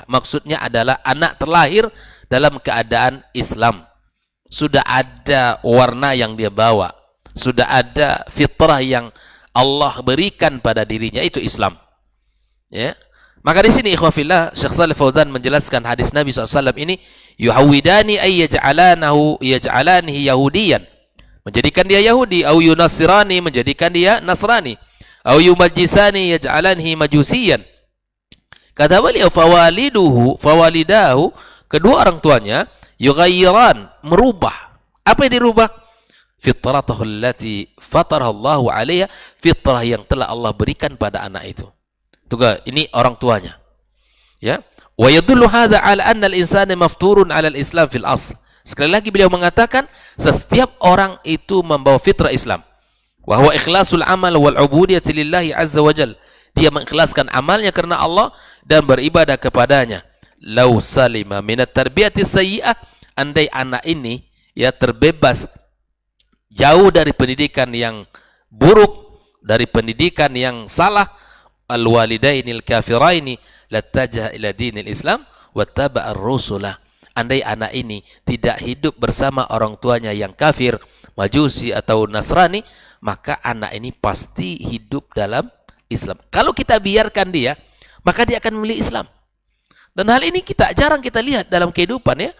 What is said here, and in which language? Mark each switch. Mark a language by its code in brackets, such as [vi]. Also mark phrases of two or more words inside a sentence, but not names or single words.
[id] Maksudnya adalah anak terlahir dalam keadaan Islam, sudah ada warna yang dia bawa, sudah ada fitrah yang Allah berikan pada dirinya, itu Islam. Ya, maka di sini ikhwafillah, Syekh Shalih Fauzan menjelaskan hadis Nabi SAW ini, [ar] يهودانه أي يجعلانه يهوديا, [id] menjadikan dia Yahudi, [ar] أو ينصرانه, [id] menjadikan dia Nasrani, [ar] أو يمجسانه يجعلانه مجوسيا. [id] Kata beliau, fawalidahu, kedua orang tuanya, yughayyiran, merubah. Apa yang dirubah? [ar] فطرته التي فطره الله عليها, [id] fitrah yang telah Allah berikan pada anak itu. Tuga, ini orang tuanya. Ya. [ar] ويدل هذا على أن الإنسان مفطور على الإسلام في الأصل. [id] Sekali lagi beliau mengatakan, setiap orang itu membawa fitrah Islam. [ar] وهو إخلاص العمل والعبودية لله عز وجل. [id] Dia mengikhlaskan amalnya karena Allah dan beribadah kepadanya. [ar] لو سلم من التربية السيئة, [id] andai anak ini, ya, terbebas jauh dari pendidikan yang buruk, dari pendidikan yang salah, [ar] الوالدين الكافرين لاتجه إلى دين الإسلام واتبع الرسل. [id] Andai anak ini tidak hidup bersama orang tuanya yang kafir, Majusi atau Nasrani, maka anak ini pasti hidup dalam Islam. Kalau kita biarkan dia, maka dia akan memilih Islam. Dan hal ini jarang kita lihat dalam kehidupan, ya.